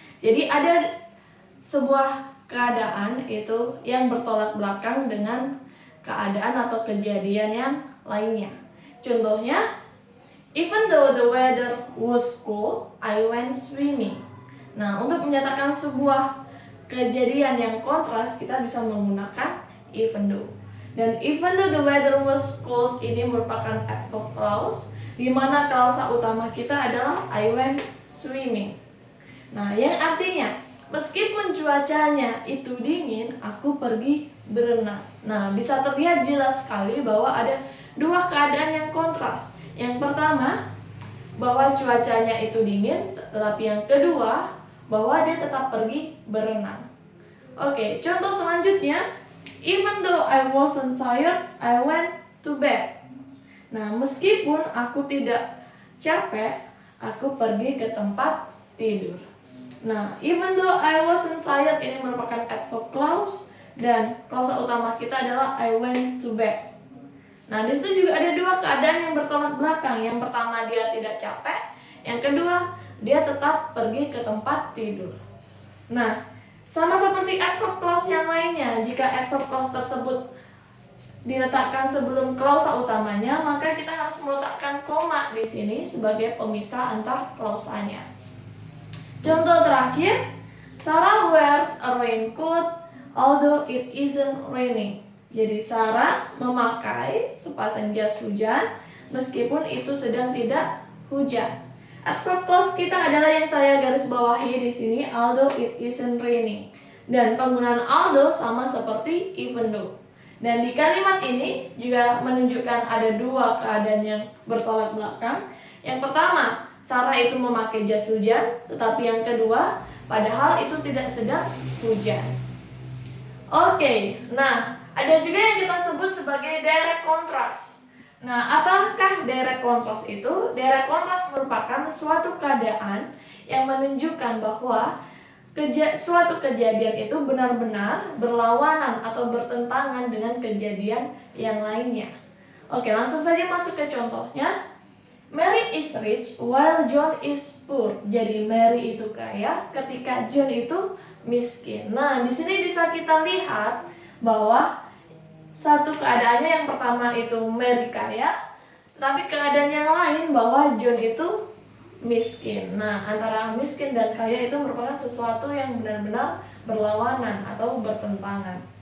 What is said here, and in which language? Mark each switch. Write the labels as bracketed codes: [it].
[id] Jadi ada sebuah keadaan itu yang bertolak belakang dengan keadaan atau kejadian yang lainnya. Contohnya, [en] even though the weather was cold, I went swimming. [id] Nah, untuk menyatakan sebuah kejadian yang kontras, kita bisa menggunakan even though. Dan [en] even though the weather was cold [id] ini merupakan [en] adverb clause, [id] di mana klausa utama kita adalah [en] I went swimming. [id] Nah, yang artinya meskipun cuacanya itu dingin, aku pergi berenang. Nah, bisa terlihat jelas sekali bahwa ada dua keadaan yang kontras. Yang pertama, bahwa cuacanya itu dingin, tetapi yang kedua, bahwa dia tetap pergi berenang. Oke, contoh selanjutnya, [en] even though I wasn't tired, I went to bed. [id] Nah, meskipun aku tidak capek, aku pergi ke tempat tidur. Nah, [en] even though I wasn't tired [id] ini merupakan [en] adverb clause [id] dan klausa utama kita adalah [en] I went to bed. [id] Nah, di situ juga ada dua keadaan yang bertolak belakang. Yang pertama, dia tidak capek. Yang kedua, dia tetap pergi ke tempat tidur. Nah, sama seperti adverb clause yang lainnya, jika adverb clause tersebut diletakkan sebelum klausa utamanya, maka kita harus meletakkan koma di sini sebagai pemisah antar klausanya. Contoh terakhir, [en] Sarah wears a raincoat although it isn't raining. [id] Jadi Sarah memakai sepasang jas hujan meskipun itu sedang tidak hujan. Adverb clause kita adalah yang saya garis bawahi di sini, [en] although it isn't raining. [id] Dan penggunaan although sama seperti even though. Dan di kalimat ini juga menunjukkan ada dua keadaan yang bertolak belakang. Yang pertama, Sarah itu memakai jas hujan, tetapi yang kedua, padahal itu tidak sedang hujan. Oke, nah ada juga yang kita sebut sebagai direct contrast. Nah, apakah direct contrast itu? Direct contrast merupakan suatu keadaan yang menunjukkan bahwa suatu kejadian itu benar-benar berlawanan atau bertentangan dengan kejadian yang lainnya. Oke, langsung saja masuk ke contohnya. [en] Mary is rich while John is poor. [id] Jadi Mary itu kaya ketika John itu miskin. Nah, di sini bisa kita lihat bahwa satu keadaannya yang pertama itu Mary kaya, tapi keadaan yang lain bahwa John itu miskin. Nah, antara miskin dan kaya itu merupakan sesuatu yang benar-benar berlawanan atau bertentangan.